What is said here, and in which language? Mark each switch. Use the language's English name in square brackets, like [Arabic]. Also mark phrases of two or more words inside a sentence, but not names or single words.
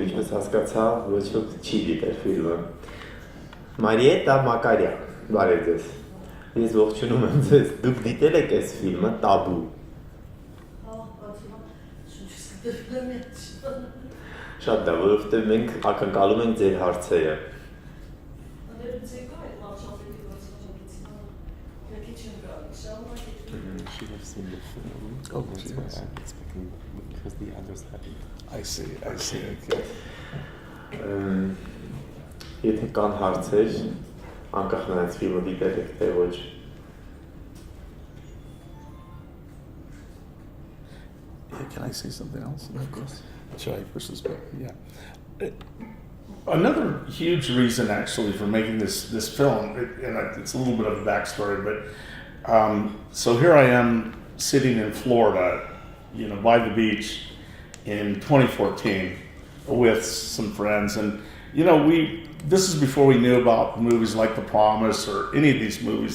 [Armenian] ինչպես հասկացա, ոչ ոք չի դիտել ֆիլմը։ Մարիետա Մակարյան, բարև ձեզ։ Ես ողջունում եմ ձեզ, դուք դիտել եք այս ֆիլմը Տաբու։ Շատ դա, որովհետև մենք ակնկալում ենք ձեր հարցերը։ [English] She has seen the film. Oh, that's why I'm expecting, because the others haven't. I see, okay. [Armenian] Եթե կան հարցեր, անկախ նրանց ֆիլմը դիտել եք, թե ոչ։ [English] Can I say something else? Of course. Should I push this button? Yeah. Another huge reason, actually, for making this film, and it's a little bit of a backstory, but so here I am sitting in Florida, by the beach in 2014 with some friends, and this is before we knew about movies like The Promise or any of these movies.